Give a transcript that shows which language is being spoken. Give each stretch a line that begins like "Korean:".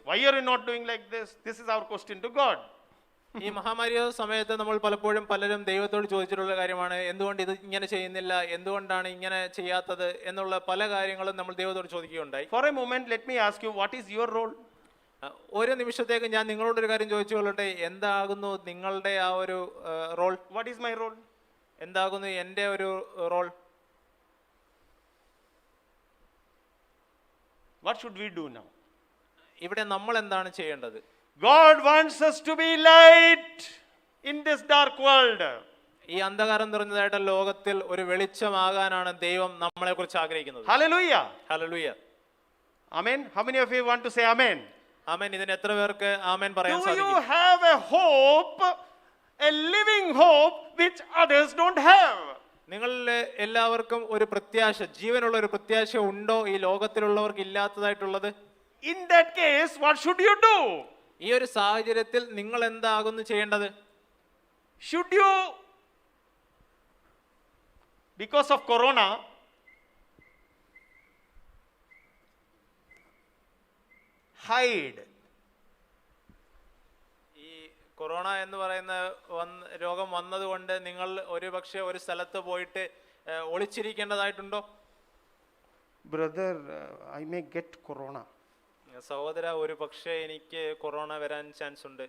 English: Why are you not doing like this? This is our question to God.
Malayalam: ഈ മഹാമാരിയുടെ സമയത്ത് നമ്മൾ പലപ്പോഴും പലരും ദൈവത്തോട് ചോദിച്ചിട്ടുള്ള കാര്യമാണ്, എന്തുകൊണ്ട് ഇത് ഇങ്ങനെ ചെയ്യുന്നില്ല, എന്തുകൊണ്ടാണ് ഇങ്ങനെ ചെയ്യാത്തത് എന്നുള്ള പല കാര്യങ്ങളും നമ്മൾ ദൈവത്തോട് ചോദിക്കുകയുണ്ടായി.
English: For a moment, let me ask you, what is your role?
Malayalam: ഒരു നിമിഷത്തേക്ക് ഞാൻ നിങ്ങളോടൊരു കാര്യം ചോദിച്ചു കൊള്ളട്ടെ, എന്താകുന്നു നിങ്ങളുടെ ആ ഒരു role?
English: What is my role?
Malayalam: എന്താകുന്നു എൻ്റെ ഒരു role?
English: What should we do now?
Malayalam: ഇവിടെ നമ്മൾ എന്താണ് ചെയ്യേണ്ടത്?
English: God wants us to be light in this dark world.
Malayalam: ഈ അന്ധകാരം നിറഞ്ഞതായിട്ട് ലോകത്തിൽ ഒരു വെളിച്ചമാകാനാണ് ദൈവം നമ്മളെ കുറിച്ച് ആഗ്രഹിക്കുന്നത്.
English: Hallelujah.
Malayalam: Hallelujah.
English: Amen. How many of you want to say amen?
Malayalam: ആമേൻ. ഇതിന് എത്ര പേർക്ക് ആമേൻ പറയാൻ സാധിക്കും?
English: Do you have a hope, a living hope which others don't have?
Malayalam: നിങ്ങളിൽ എല്ലാവർക്കും ഒരു പ്രത്യാശ, ജീവനുള്ള ഒരു പ്രത്യാശ ഉണ്ടോ ഈ ലോകത്തിലുള്ളവർക്ക് ഇല്ലാത്തതായിട്ടുള്ളത്?
English: In that case, what should you do?
Malayalam: ഈ ഒരു സാഹചര്യത്തിൽ നിങ്ങൾ എന്താകുന്നു ചെയ്യേണ്ടത്?
English: Should you, because of corona, hide?
Malayalam: ഈ കൊറോണ എന്ന് പറയുന്ന രോഗം വന്നതുകൊണ്ട് നിങ്ങൾ ഒരുപക്ഷെ ഒരു സ്ഥലത്ത് പോയിട്ട് ഒളിച്ചിരിക്കേണ്ടതായിട്ടുണ്ടോ?
English: Brother, I may get corona.
Malayalam: സഹോദര, ഒരു പക്ഷേ എനിക്ക് കൊറോണ വരാൻ ചാൻസ് ഉണ്ട്.